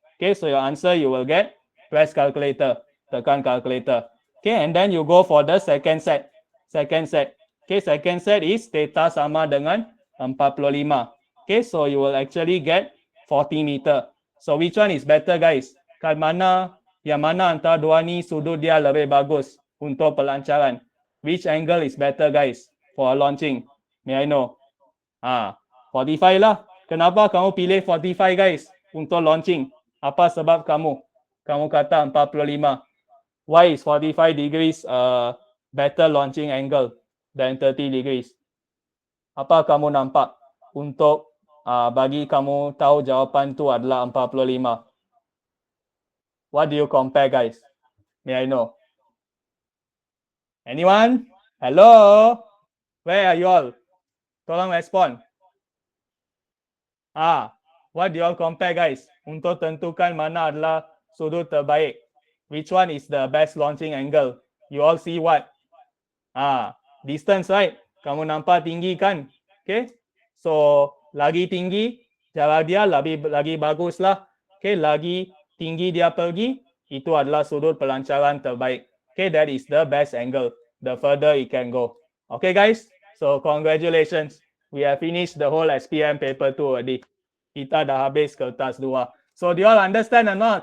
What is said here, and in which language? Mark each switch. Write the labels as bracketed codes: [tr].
[en] Okay, so your answer you will get, press calculator. [ms] Tekan calculator. [en] Okay, and then you go for the second set. Second set. Okay, second set is theta [ms] sama dengan [en] 45. Okay, so you will actually get 40 meter. So which one is better, guys? [ms] Yang mana antara dua ni sudut dia lebih bagus untuk pelancaran? [en] Which angle is better, guys, for launching? May I know? 45 lah. [ms] Kenapa kamu pilih 45, guys, untuk launching? Apa sebab kamu? Kamu kata 45. [en] Why is 45 degrees better launching angle? than 30 degrees. [ms] Apa kamu nampak? Untuk bagi kamu tahu jawapan tu adalah 45. [en] What do you compare, guys? May I know? Anyone? Hello? Where are you all? [ms] Tolong respon. [en] What do you all compare, guys? [ms] Untuk tentukan mana adalah sudut terbaik. [en] Which one is the best launching angle? You all see what? Distance, right? [ms] Kamu nampak tinggi kan? Okay. So, lagi tinggi, jarak dia lagi bagus lah. Okay, lagi tinggi dia pergi, itu adalah sudut pelancaran terbaik. [en] Okay, that is the best angle. The further it can go. Okay, guys. So, congratulations. We have finished the whole SPM paper 2 already. [ms] Kita dah habis kertas 2. [en] So, do you all understand or not?